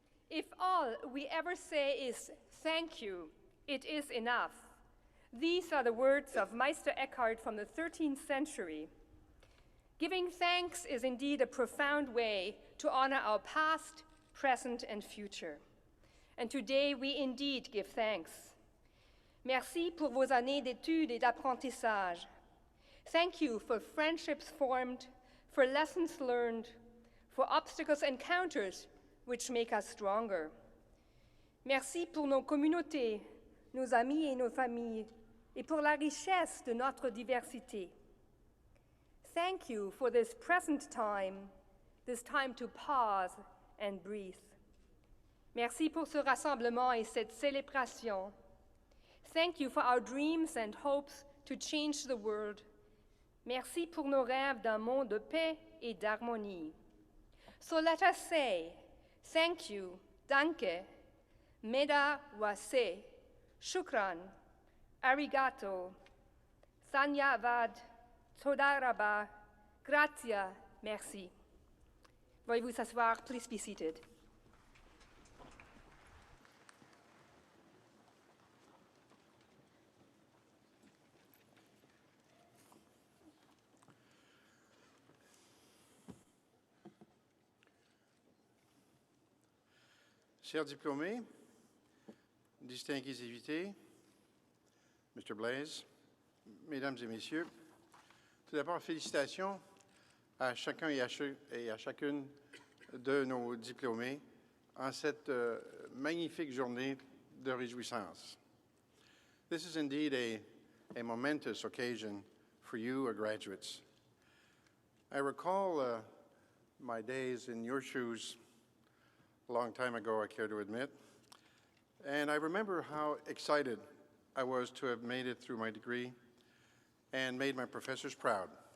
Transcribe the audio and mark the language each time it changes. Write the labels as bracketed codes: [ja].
[en] If all we ever say is thank you, it is enough. These are the words of Meister Eckhart from the 13th century. Giving thanks is indeed a profound way to honor our past, present, and future. And today we indeed give thanks. [fr] Merci pour vos années d'études et d'apprentissage. [en] Thank you for friendships formed, for lessons learned, for obstacles encountered which make us stronger. [fr] Merci pour nos communautés, nos amis et nos familles, et pour la richesse de notre diversité. [en] Thank you for this present time, this time to pause and breathe. [fr] Merci pour ce rassemblement et cette célébration. [en] Thank you for our dreams and hopes to change the world. [fr] Merci pour nos rêves d'un monde de paix et d'harmonie. [en] So let us say, thank you, danke, meda wase, shukran, arigato, sanyavad, toda rabba, gratia, merci. [fr] Veuillez vous asseoir, [en] please be seated. [fr] Chers diplômés, distingués invités, Mr. Blaise, Mesdames et Messieurs, tout d'abord, félicitations à chacun et à chacune de nos diplômés en cette magnifique journée de réjouissance. [en] This is indeed a momentous occasion for you, our graduates. I recall my days in your shoes a long time ago, I care to admit. And I remember how excited I was to have made it through my degree and made my professors proud.